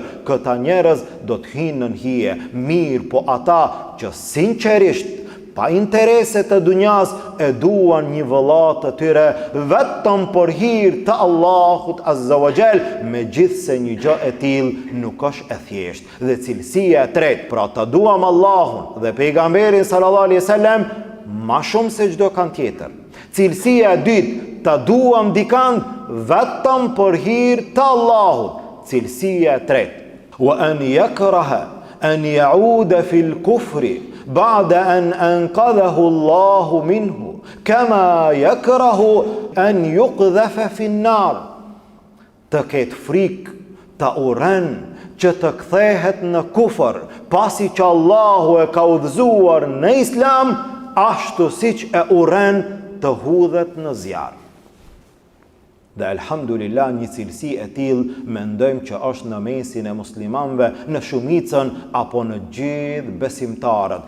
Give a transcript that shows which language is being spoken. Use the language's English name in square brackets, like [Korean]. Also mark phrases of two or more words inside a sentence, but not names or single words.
[Albanian] Këta njerëz do të hynë në hije. Mirë, po ata që sinqerisht, pa interese të dunjas, e duan një vëllat të tyre vetëm për hir të Allahut [Arabic] عز وجل, [Albanian] megjithse një gjë e tillë nuk është e thjeshtë. Dhe cilësia e tretë, pra ta duam Allahun dhe pejgamberin [Arabic] صلى الله عليه وسلم [Albanian] ma shumë se çdo kan tjetër. Cilësia e dytë, ta duam dikant vetëm për hir të Allahut. Cilësia e tretë, [Arabic] وأن يكره أن يعود في الكفر بعد أن أنقذه الله منه كما يكره أن يقذف في النار. [Albanian] Të ketë frikë, ta urren që të kthehet në kufër, pasi që Allahu e ka udhëzuar në Islam, ashtu siç e urren të hudhet në zjarr. Dhe elhamdulillah, një cilësi e tillë mendojmë që është në mesin e muslimanëve, në shumicën apo në gjithë besimtarët.